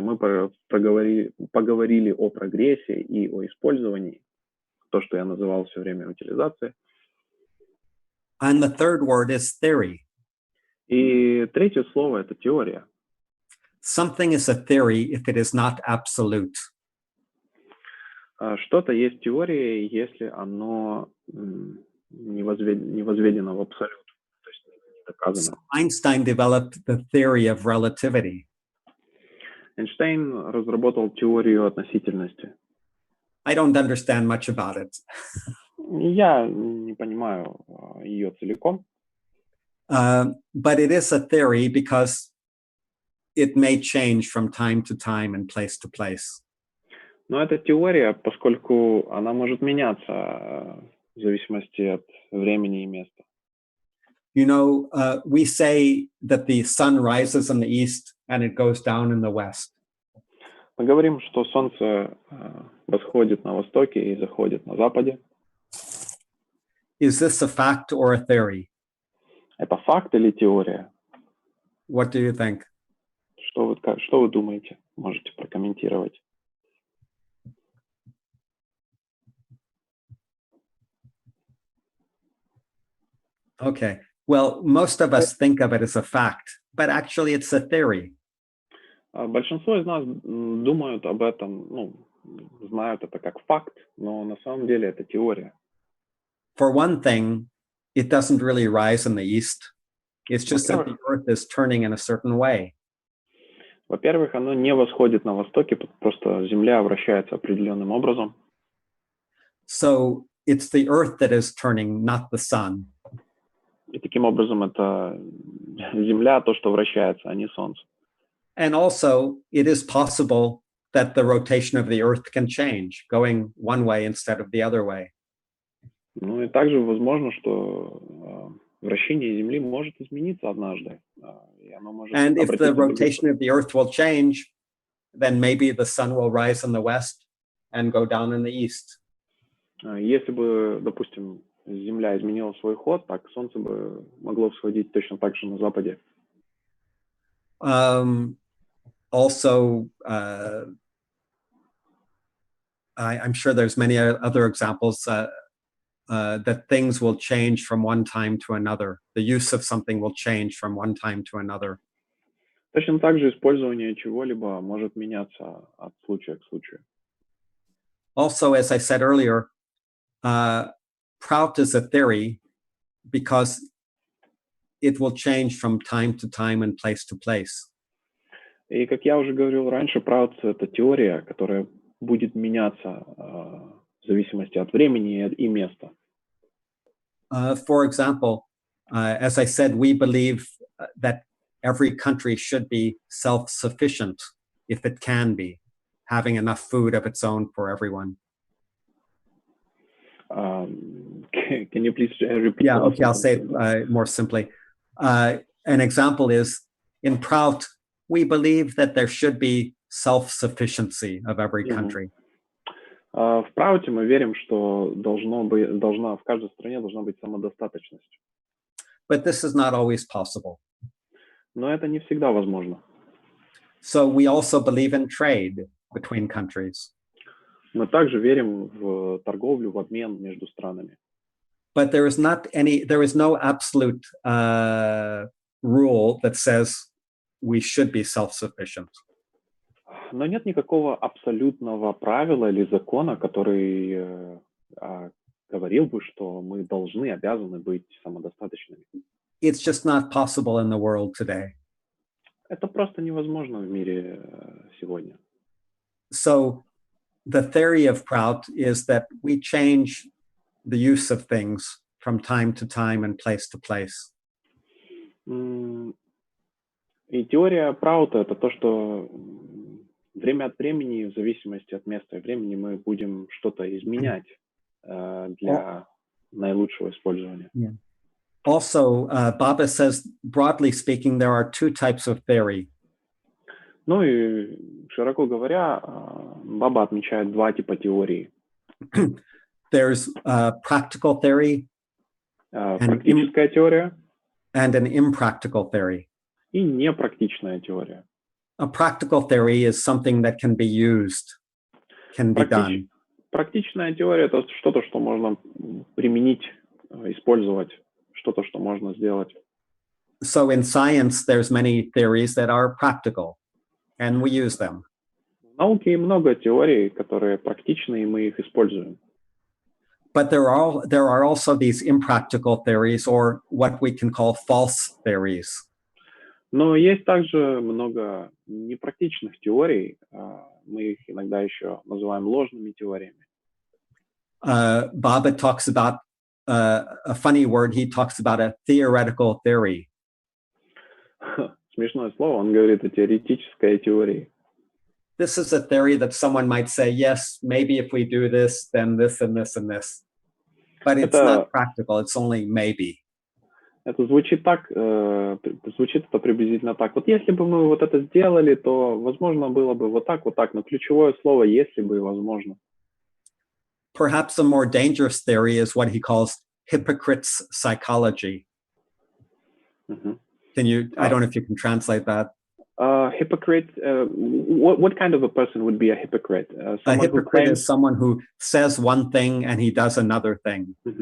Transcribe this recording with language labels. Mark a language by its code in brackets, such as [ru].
[ru] Мы поговорили о прогрессе и о использовании, то, что я называл все время утилизацией. [en] And the third word is theory. [ru] И третье слово — это теория. [en] Something is a theory if it is not absolute. [ru] Что-то есть теорией, если оно не возведено в абсолют, то есть не доказано. [en] So Einstein developed the theory of relativity. [ru] Эйнштейн разработал теорию относительности. [en] I don't understand much about it. [ru] Я не понимаю ее целиком. [en] But it is a theory because it may change from time to time and place to place. [ru] Но это теория, поскольку она может меняться в зависимости от времени и места. [en] You know, we say that the sun rises in the east and it goes down in the west. [ru] Мы говорим, что солнце восходит на востоке и заходит на западе. [en] Is this a fact or a theory? [ru] Это факт или теория? [en] What do you think? [ru] Что вы думаете? Можете прокомментировать. [en] Okay. Well, most of us think of it as a fact, but actually it's a theory. [ru] Большинство из нас думают об этом, знают это как факт, но на самом деле это теория. [en] For one thing, it doesn't really rise in the east. It's just that the earth is turning in a certain way. [ru] Во-первых, оно не восходит на востоке, просто Земля вращается определенным образом. [en] So it's the earth that is turning, not the sun. [ru] И таким образом это Земля, то, что вращается, а не Солнце. [en] And also, it is possible that the rotation of the earth can change, going one way instead of the other way. [ru] Ну и также возможно, что вращение Земли может измениться однажды. И оно может [en] And if the rotation of the earth will change, then maybe the sun will rise in the west and go down in the east. [ru] Если бы, допустим, Земля изменила свой ход, так Солнце бы могло всходить точно так же на западе. [en] Also, I'm sure there's many other examples that things will change from one time to another. The use of something will change from one time to another. [ru] Точно так же использование чего-либо может меняться от случая к случаю. [en] Also, as I said earlier, PRAUTU is a theory because it will change from time to time and place to place. [ru] И как я уже говорил раньше, ПРАУТу — это теория, которая будет меняться в зависимости от времени и места. [en] For example, as I said, we believe that every country should be self-sufficient if it can be, having enough food of its own for everyone. Can you please repeat? Yeah, okay, I'll say it more simply. An example is, in PRAUTU, we believe that there should be self-sufficiency of every country. [ru] В ПРАУТе мы верим, что в каждой стране должна быть самодостаточность. [en] But this is not always possible. [ru] Но это не всегда возможно. [en] So we also believe in trade between countries. [ru] Мы также верим в торговлю, в обмен между странами. [en] But there is no absolute rule that says we should be self-sufficient. [ru] Но нет никакого абсолютного правила или закона, который говорил бы, что мы обязаны быть самодостаточными. [en] It's just not possible in the world today. [ru] Это просто невозможно в мире сегодня. [en] So the theory of PRAUTU is that we change the use of things from time to time and place to place. [ru] И теория ПРАУТу — это то, что время от времени, в зависимости от места и времени, мы будем что-то изменять для наилучшего использования. [en] Yeah. Also, Baba says, broadly speaking, there are two types of theory. [ru] Ну и, широко говоря, Баба отмечает два типа теории. [en] There's practical theory [ru] Практическая теория [en] and an impractical theory. [ru] и непрактичная теория. [en] A practical theory is something that can be used, can be done. [ru] Практичная теория — это что-то, что можно применить, использовать, что-то, что можно сделать. [en] So in science, there's many theories that are practical, and we use them. [ru] В науке много теорий, которые практичны, и мы их используем. [en] But there are also these impractical theories, or what we can call false theories. [ru] Но есть также много непрактичных теорий. Мы их иногда еще называем ложными теориями. [en] Baba talks about a funny word. He talks about a theoretical theory. [ru] Смешное слово. Он говорит о теоретической теории. [en] This is a theory that someone might say, yes, maybe if we do this, then this and this and this. But it's not practical. It's only maybe. [ru] Это звучит так, звучит это приблизительно так. Вот если бы мы вот это сделали, то, возможно, было бы вот так. Но ключевое слово «если бы» возможно. [en] Perhaps a more dangerous theory is what he calls hypocrite's psychology. Can you, I don't know if you can translate that. Hypocrite, what kind of a person would be a hypocrite? A hypocrite is someone who says one thing and he does another thing.